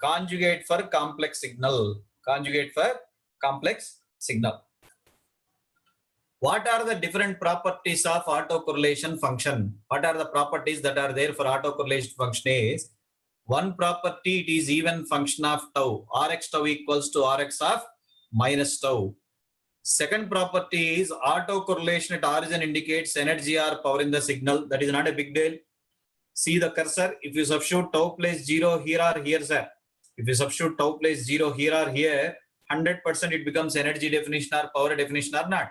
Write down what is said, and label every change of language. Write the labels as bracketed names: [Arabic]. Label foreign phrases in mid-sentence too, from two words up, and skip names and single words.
[English] Conjugate for complex signal. Conjugate for complex signal. What are the different properties of autocorrelation function? What are the properties that are there for autocorrelation function is, one property, it is even function of tau. Rx tau equals to Rx of minus tau. Second property is autocorrelation at origin indicates energy or power in the signal. That is not a big deal. See the cursor. If you substitute tau place 0 here or here, sir. If you substitute tau place 0 here or here, 100% it becomes energy definition or power definition or not.